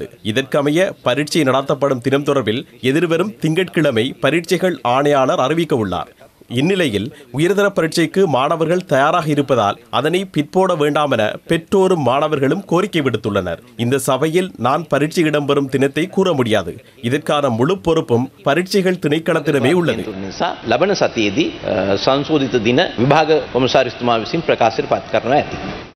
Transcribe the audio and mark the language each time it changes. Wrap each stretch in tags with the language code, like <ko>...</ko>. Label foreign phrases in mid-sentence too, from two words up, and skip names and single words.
<ta>இதற்கமைய பரீட்சை நடாத்தப்படும் தினம் தொடர்பில் எதிர்வரும் திங்கட்கிழமை பரீட்சைகள் ஆணையாளர் அறிவிக்க உள்ளார். இந்நிலையில் உயர்தர பரீட்சைக்கு மாணவர்கள் தயாராக இருப்பதால் அதனை பிற்போட வேண்டாம் என பெற்றோரும் மாணவர்களும் கோரிக்கை விடுத்துள்ளனர். இந்த சபையில் நான் பரீட்சை இடம்பெறும் தினத்தை கூற முடியாது. இதற்கான முழு பொறுப்பும் பரீட்சைகள் திணைக்களத்திடமே உள்ளது.</ta> <si>ලබන සතියේදී සංශෝධිත දින විභාග කොමසාරිස්තුමා විසින් ප්‍රකාශයට පත් කරනවා ඇති.</si>